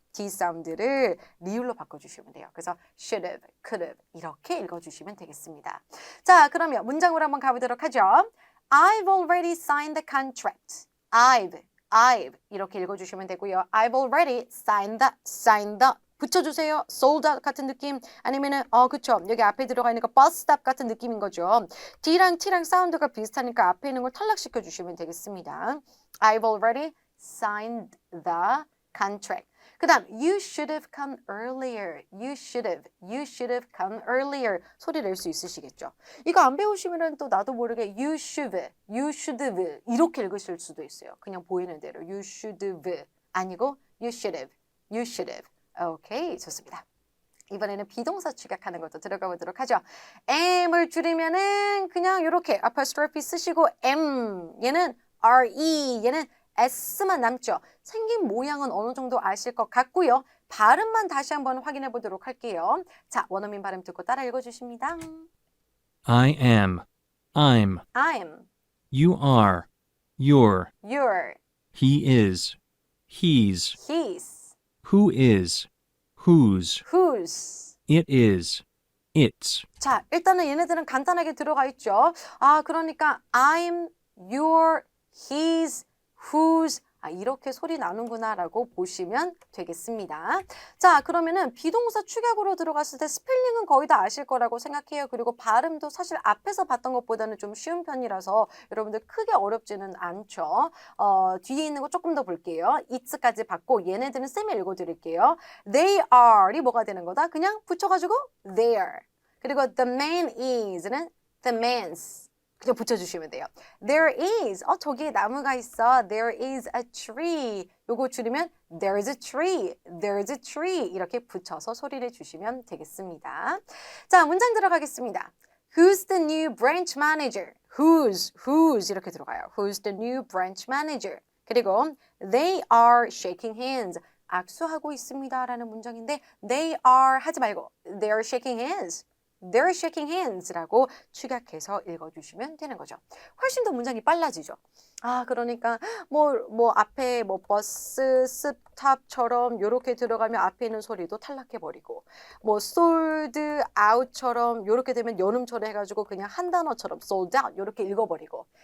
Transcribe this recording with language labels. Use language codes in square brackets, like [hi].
[ko] D 사운드를 리을로 바꿔주시면 돼요. 그래서 [en] should've, could've [ko] 이렇게 읽어주시면 되겠습니다. 자, 그러면 문장으로 한번 가보도록 하죠. [en] I've already signed the contract. [ko] I've 이렇게 읽어주시면 되고요. [en] I've already signed the [ko] 붙여주세요. sold out 같은 느낌 아니면은 그쵸 여기 앞에 들어가 있는 거 bus stop 같은 느낌인 거죠. D랑 T랑 사운드가 비슷하니까 앞에 있는 걸 탈락시켜 주시면 되겠습니다. [en] I've already signed the contract. [ko] 그 다음 [en] you should have come earlier. You should have come earlier. [ko] 소리 낼 수 있으시겠죠. 이거 안 배우시면 또 나도 모르게 [en] you should have [ko] 이렇게 읽으실 수도 있어요. 그냥 보이는 대로 [en] you should have [ko] 아니고 [en] you should have. [ko] 오케이, 좋습니다. 이번에는 비동사 축약하는 것도 들어가 보도록 하죠. M을 줄이면은 그냥 이렇게 apostrophe 쓰시고 M 얘는 RE 얘는 S만 남죠. 생긴 모양은 어느 정도 아실 것 같고요. 발음만 다시 한번 확인해 보도록 할게요. 자, 원어민 발음 듣고 따라 읽어주십니다. [en] I am. I'm. I'm, You are. You're. you're, He is. He's. he's, Who is. Whose. whose. It is. It's. [ko] 자, 일단은 얘네들은 간단하게 들어가 있죠. 아, 그러니까 [en] I'm, you're, his, whose. [ko] 아, 이렇게 소리 나는구나라고 보시면 되겠습니다. 자, 그러면은 비동사 축약으로 들어갔을 때 스펠링은 거의 다 아실 거라고 생각해요. 그리고 발음도 사실 앞에서 봤던 것보다는 좀 쉬운 편이라서 여러분들 크게 어렵지는 않죠. 뒤에 있는 거 조금 더 볼게요. it's까지 봤고 얘네들은 쌤이 읽어드릴게요. [en] They are [ko] 이 뭐가 되는 거다? 그냥 붙여가지고 there. 그리고 [en] the man is는 the man's. [ko] 그냥 붙여주시면 돼요. [en] There is. [ko] 저기에 나무가 있어. [en] There is a tree. [ko] 요거 줄이면 [en] there's a tree. There's a tree. [ko] 이렇게 붙여서 소리를 주시면 되겠습니다. 자, 문장 들어가겠습니다. [en] Who's the new branch manager? [ko] Who's 이렇게 들어가요. [en] Who's the new branch manager? 그리고 they are shaking hands. [ko] 악수하고 있습니다. 라는 문장인데 [en] they are [ko] 하지 말고 [en] they're shaking hands. They're shaking hands [ko] 라고 축약해서 읽어주시면 되는 거죠. 훨씬 더 문장이 빨라지죠. 아, 그러니까 뭐 앞에 뭐 버스 스탑처럼 요렇게 들어가면 앞에 있는 소리도 탈락해버리고 뭐 sold out처럼 요렇게 되면 연음처럼 해가지고 그냥 한 단어처럼 sold out 요렇게 읽어버리고